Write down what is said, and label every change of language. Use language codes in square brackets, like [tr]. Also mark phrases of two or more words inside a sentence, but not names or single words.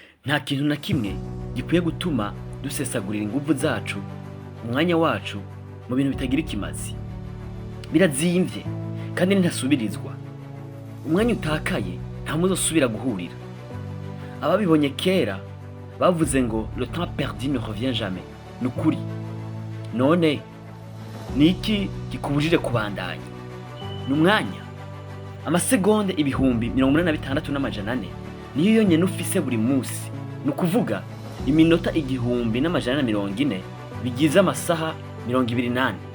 [rn] nta kintu na kimwe gikwiye gutuma dusesagurira ingufu zacu, umwanya wacu mu bintu bitagira ikimazi. Birazimvye kandi ntasubirizwa. Umwanya utakaye nta muzosubira guhurira. Ababibonye kera bavuze ngo [fr] le temps perdu ne revient jamais. [rn] Nukuri. None niki gikubujije kubandanya? Numwanya amasegonde ibihumbi 86,400 niyo yonyene ufise buri musi. Nukuvuga iminota 1,440 bigize amasaha 28.